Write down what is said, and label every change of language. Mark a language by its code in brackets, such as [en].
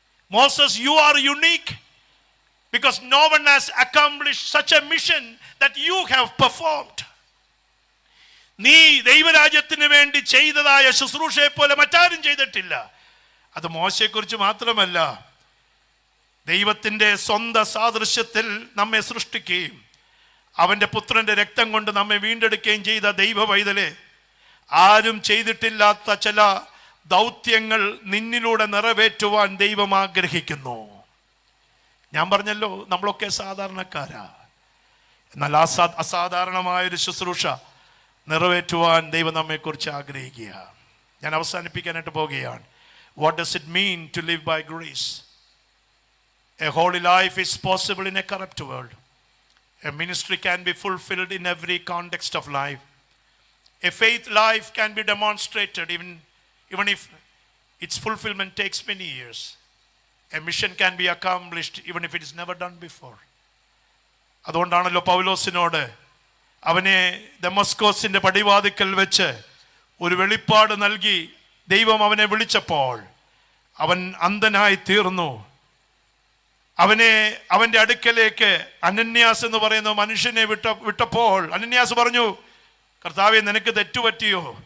[en] Moses, you are unique because no one has accomplished such a mission that you have performed. [ml] നീ ദൈവരാജ്യത്തിന് വേണ്ടി ചെയ്തതായ ശുശ്രൂഷയെ പോലെ മറ്റാരും ചെയ്തിട്ടില്ല. അത് മോശയെക്കുറിച്ച് മാത്രമല്ല, ദൈവത്തിൻ്റെ സ്വന്തം സാദൃശ്യത്തിൽ നമ്മെ സൃഷ്ടിക്കുകയും അവൻ്റെ പുത്രൻ്റെ രക്തം കൊണ്ട് നമ്മെ വീണ്ടെടുക്കുകയും ചെയ്ത ദൈവ പൈതലെ, ആരും ചെയ്തിട്ടില്ലാത്ത ചില ദൗത്യങ്ങൾ നിന്നിലൂടെ നിറവേറ്റുവാൻ ദൈവം ആഗ്രഹിക്കുന്നു. ഞാൻ പറഞ്ഞല്ലോ, നമ്മളൊക്കെ സാധാരണക്കാരാ. എന്നാൽ അസാധാരണമായൊരു ശുശ്രൂഷ നിറവേറ്റുവാൻ ദൈവം നമ്മെക്കുറിച്ച് ആഗ്രഹിക്കുക. ഞാൻ അവസാനിപ്പിക്കാനായിട്ട് പോകുകയാണ്. [en] What does it mean to live by grace? A holy life is possible in a corrupt world. A ministry can be fulfilled in every context of life. A faith life can be demonstrated even if its fulfillment takes many years. A mission can be accomplished even if it is never done before. [ml] അതുകൊണ്ടാണല്ലോ പൗലോസിനോട് അവനെ ദമസ്കോസിന്റെ പടിവാതിക്കൽ വെച്ച് ഒരു വെളിപ്പാട് നൽകി ദൈവം അവനെ വിളിച്ചപ്പോൾ അവൻ അന്ധനായി തീർന്നു. അവന്റെ അടുക്കലേക്ക് അനന്യാസ് എന്ന് പറയുന്ന മനുഷ്യനെ വിട്ടപ്പോൾ അനന്യാസ് പറഞ്ഞു: കർത്താവേ, നിനക്ക് തെറ്റുപറ്റിയോ?